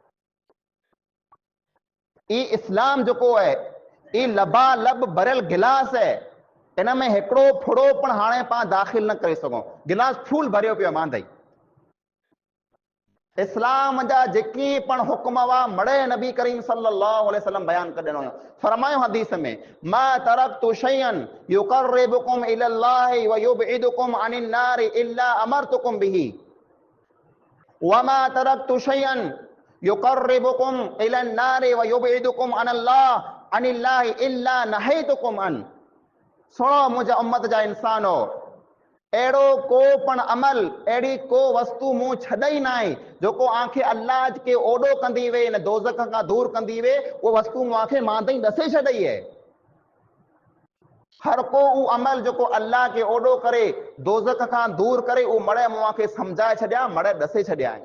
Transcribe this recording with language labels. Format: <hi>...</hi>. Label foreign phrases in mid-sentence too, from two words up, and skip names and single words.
<sd>ई इस्लाम जेको आहे ई लबालब भरियल गिलास आहे, इन में हिकिड़ो फुड़ो पण हाणे पां दाख़िल न करे सघूं। गिलास फूल भरियो पियो मांदई। इस्लाम जा जेकी पण हुक्म हुआ मड़े नबी करीम</sd> <ar>صلى الله عليه وسلم</ar> <sd>बयान करे ॾिनो। फरमायो हदीस में,</sd> <ar>ما تركت شيئا يقربكم إلى الله ويبعدكم عن النار إلا أمرتكم به وما تركت شيئا يقربكم إلى النار ويبعدكم عن الله إلا نهيتكم عن.</ar> <sd>सुनो मुंहिंजा उम्मत जा इंसानो, अहिड़ो को पण अमल, अहिड़ी को वस्तु मूं छॾई न आहे जेको आंखे अल्लाह खे ओॾो कंदी वे, न दोज़ख खां दूर कंदी वे, उहो वस्तु मूंखे मांदई ॾसे छॾई आहे। हर को उहो अमल जेको अल्लाह खे ओॾो करे, दोज़ख खां दूर करे, उहो मड़े मूंखे सम्झाए छॾिया, मड़े ॾसे छॾिया आहिनि।</sd>